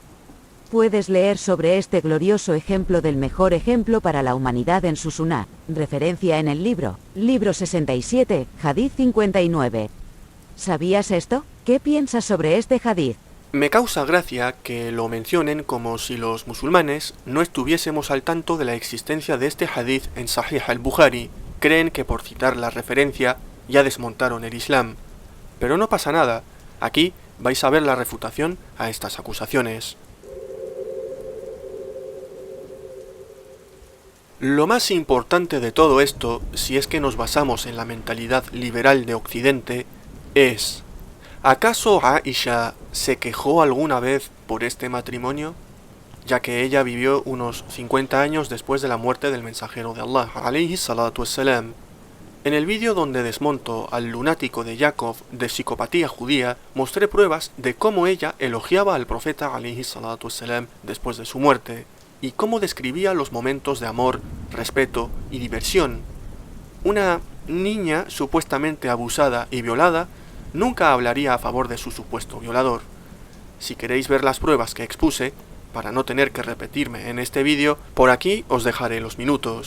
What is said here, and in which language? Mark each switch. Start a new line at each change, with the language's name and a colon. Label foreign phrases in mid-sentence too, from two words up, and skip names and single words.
Spanish: Puedes leer sobre este glorioso ejemplo del mejor ejemplo para la humanidad en su Suná, referencia en el libro 67, Hadith 59. ¿Sabías esto? ¿Qué piensas sobre este hadith? Me causa gracia que lo mencionen como si los musulmanes no estuviésemos al tanto de la existencia de este hadith en Sahih al-Bukhari. Creen que por citar la referencia ya desmontaron el Islam. Pero no pasa nada, aquí vais a ver la refutación a estas acusaciones. Lo más importante de todo esto, si es que nos basamos en la mentalidad liberal de Occidente, es: ¿acaso Aisha se quejó alguna vez por este matrimonio? Ya que ella vivió unos 50 años después de la muerte del mensajero de Allah,
Arabic: عليه الصلاة والسلام.
Spanish: En el vídeo donde desmonto al lunático de Yakov de psicopatía judía, mostré pruebas de cómo ella elogiaba al profeta
Arabic: عليه الصلاة والسلام
Spanish: después de su muerte, y cómo describía los momentos de amor, respeto y diversión. Una niña supuestamente abusada y violada nunca hablaría a favor de su supuesto violador. Si queréis ver las pruebas que expuse, para no tener que repetirme en este vídeo, por aquí os dejaré los minutos.